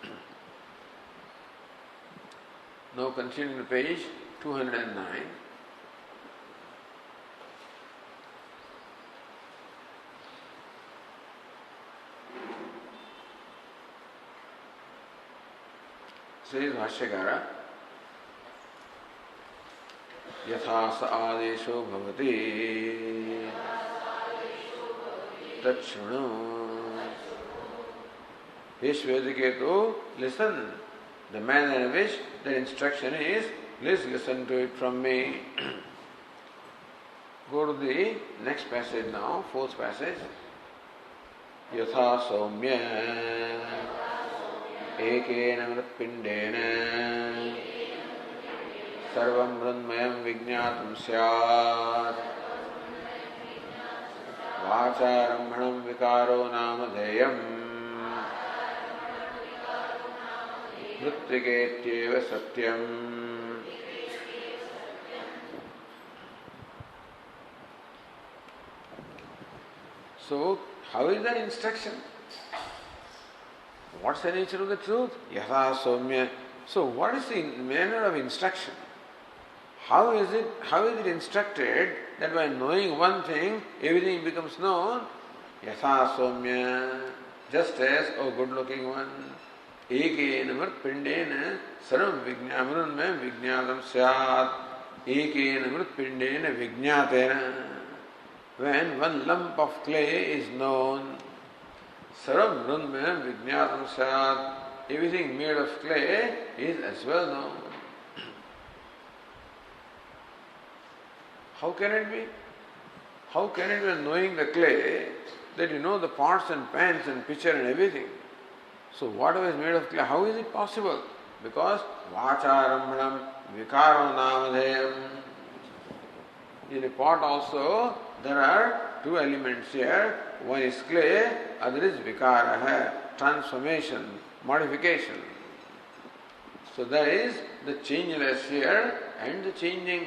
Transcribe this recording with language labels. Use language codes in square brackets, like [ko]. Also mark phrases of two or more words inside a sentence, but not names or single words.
[en] Now continuing to page 209. Says Bhashyakara, [sa] Yatha sa adesho bhavati tachshunu. [en] Hey Svediketu, listen. The manner in which the instruction is, please listen to it from me. Go to the next passage now, fourth passage. [sa] Yatha saumya ekena mritpindena sarvam mrunmayam vijñātam syāt vācārambhanam vikāro nāmadheyam mrittigetyeva satyam. [en] So, how is that instruction? What's the nature of the truth? [sa] Yatha saumya. [en] So, what is the manner of instruction? How is it instructed that by knowing one thing, everything becomes known? [sa] Yatha saumya. [en] Just as, O good-looking one, [sa] ekena mritpindena sarvam vijñāmrunmayam vijñātam syāt. Ekena mritpindena vijñātena. [en] When one lump of clay is known, [sa] sarvam mrunmayam vijñātam syāt. [en] Everything made of clay is as well known. How can it be? How can it be knowing the clay that you know the pots and pans and pitcher and everything? So whatever is made of clay, how is it possible? Because [sa] vācārambhanam vikāro nāmadheyam. [en] In a pot also there are two elements here. One is clay, other is vikāra, transformation, modification. So there is the changeless here and the changing.